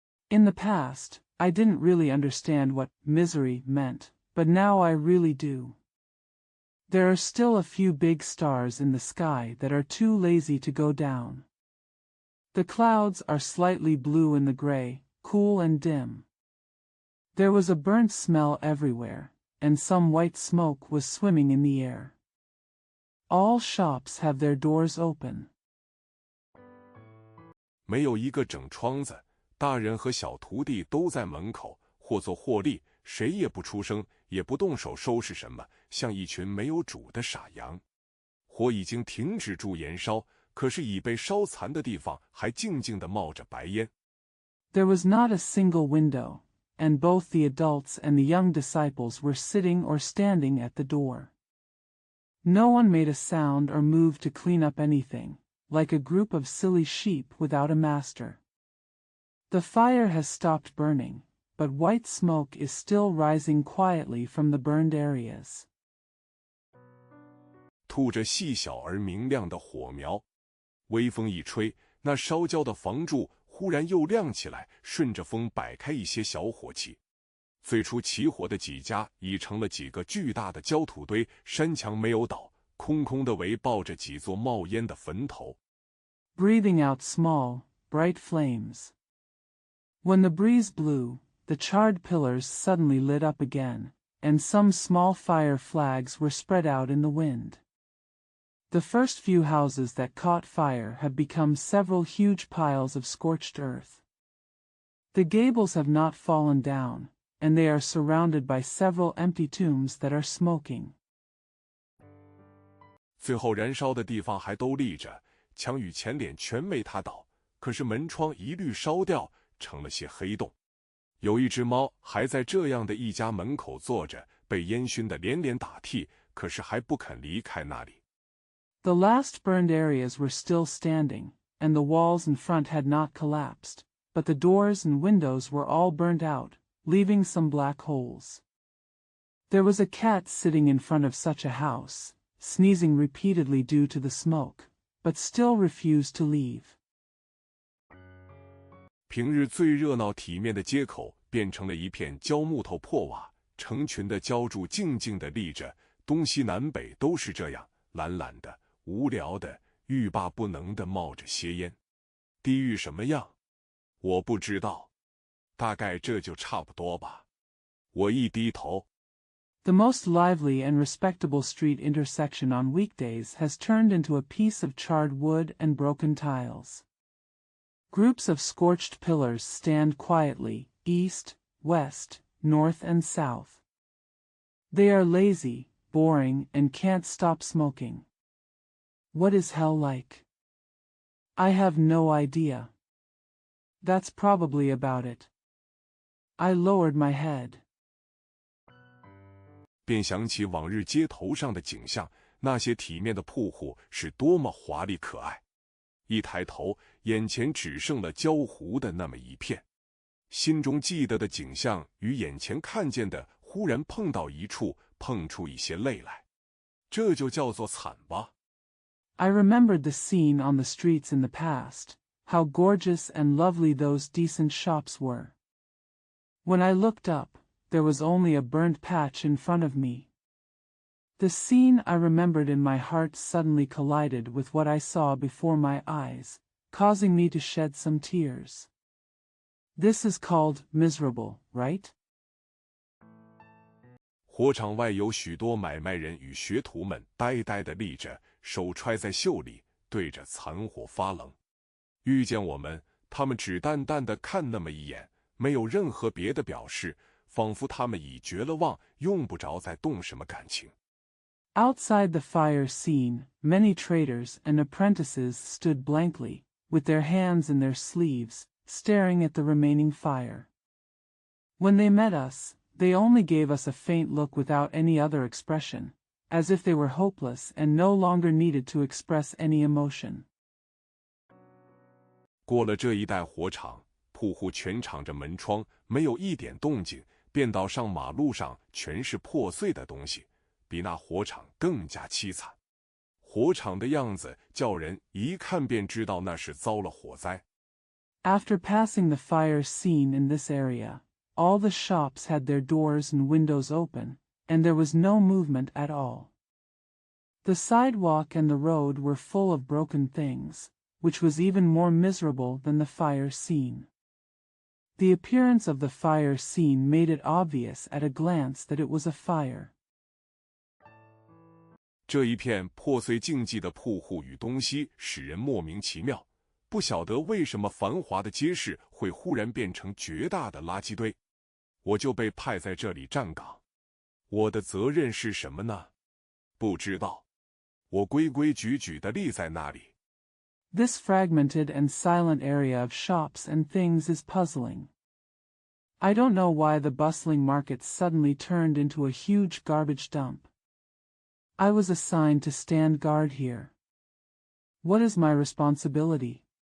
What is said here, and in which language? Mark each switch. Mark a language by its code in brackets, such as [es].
[en] In the past, I didn't really understand what misery meant, but now I really do. There are still a few big stars in the sky that are too lazy to go down. The clouds are slightly blue in the gray, cool and dim. There was a burnt smell everywhere, and some white smoke was swimming in the air. All shops have their doors open. [zh] 没有一个整窗子，大人和小徒弟都在门口，或做或立，谁也不出声，也不动手收拾什么，像一群没有主的傻羊。火已经停止住燃烧，可是已被烧残的地方还静静地冒着白烟。 [en] There was not a single window, and both the adults and the young disciples were sitting or standing at the door. No one made a sound or moved to clean up anything, like a group of silly sheep without a master. The fire has stopped burning, but white smoke is still rising quietly from the burned areas. [zh] 吐着细小而明亮的火苗，微风一吹，那烧焦的房柱忽然又亮起来，顺着风摆开一些小火气。最初起火的几家已成了几个巨大的焦土堆，山墙没有倒，空空的围抱着几座冒烟的坟头。 [en] Breathing out small, bright flames. When the breeze blew, the charred pillars suddenly lit up again, and some small fire flags were spread out in the wind. The first few houses that caught fire have become several huge piles of scorched earth. The gables have not fallen down, and they are surrounded by several empty tombs that are smoking. [zh] 最后燃烧的地方还都立着，墙与前脸全没塌倒，可是门窗一律烧掉，成了些黑洞。有一只猫还在这样的一家门口坐着，被烟熏得连连打嚏，可是还不肯离开那里。 [en] The last burned areas were still standing, and the walls in front had not collapsed, but the doors and windows were all burned out, leaving some black holes. There was a cat sitting in front of such a house, sneezing repeatedly due to the smoke, but still refused to leave. [zh] 平日最热闹体面的街口变成了一片焦木头破瓦，成群的焦柱静静地立着，东西南北都是这样，懒懒的，无聊的，欲罢不能地冒着些烟。地狱什么样？我不知道，大概这就差不多吧。我一低头。 [en] The most lively and respectable street intersection on weekdays has turned into a piece of charred wood and broken tiles. Groups of scorched pillars stand quietly, east, west, north and south. They are lazy, boring, and can't stop smoking. What is hell like? I have no idea. That's probably about it. I lowered my head. [zh] 便想起往日街头上的景象，那些体面的铺户是多么华丽可爱。一抬头，眼前只剩了焦糊的那么一片。心中记得的景象与眼前看见的忽然碰到一处，碰出一些泪来。这就叫做惨吧。 [en] I remembered the scene on the streets in the past, how gorgeous and lovely those decent shops were. When I looked up, there was only a burnt patch in front of me. The scene I remembered in my heart suddenly collided with what I saw before my eyes, causing me to shed some tears. This is called miserable, right? [zh] 火场外有许多买卖人与学徒们呆呆地立着，手揣在袖里，对着残火发冷。遇见我们，他们只淡淡地看那么一眼，没有任何别的表示，仿佛他们已绝了望，用不着再动什么感情。 [en] Outside the fire scene, many traders and apprentices stood blankly, with their hands in their sleeves, staring at the remaining fire. When they met us, they only gave us a faint look without any other expression, as if they were hopeless and no longer needed to express any emotion. [zh] 过了这一带火场，铺户全敞着门窗，没有一点动静，便道上马路上全是破碎的东西，比那火场更加凄惨。火场的样子叫人一看便知道那是遭了火灾。 [en] After passing the fire scene in this area, all the shops had their doors and windows open, and there was no movement at all. The sidewalk and the road were full of broken things, which was even more miserable than the fire scene. The appearance of the fire scene made it obvious at a glance that it was a fire. [zh] 这一片破碎竞技的铺户与东西使人莫名其妙，不晓得为什么繁华的街市会忽然变成绝大的垃圾堆。我就被派在这里站岗，我的责任是什么呢？不知道。我规规矩矩地立在那里。 [en] This fragmented and silent area of shops and things is puzzling. I don't know why the bustling market suddenly turned into a huge garbage dump. I was assigned to stand guard here. What is my responsibility?